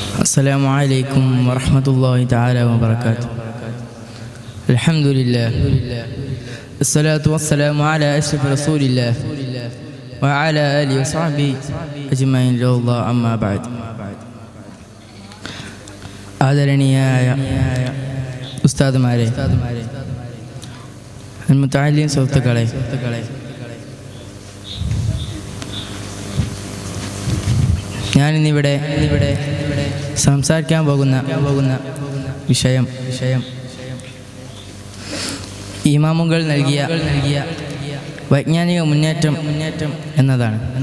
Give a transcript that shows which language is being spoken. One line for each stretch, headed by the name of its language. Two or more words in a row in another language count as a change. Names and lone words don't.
Arabic: السلام عليكم ورحمة الله تعالى وبركاته. الحمد لله الصلاة والسلام على أشرف رسول الله وعلى آله وصحبه أجمعين الله أما بعد.
Malayalam: ആദരണീയായ ഉസ്താദുമാരെ, മുതഅല്ലിം സുഹൃത്തുക്കളെ, ഞാനിന്നിവിടെ സംസാരിക്കാൻ പോകുന്ന വിഷയം ഇമാമുകൾ നൽകിയ വൈജ്ഞാനിക മുന്നേറ്റം എന്നതാണ്.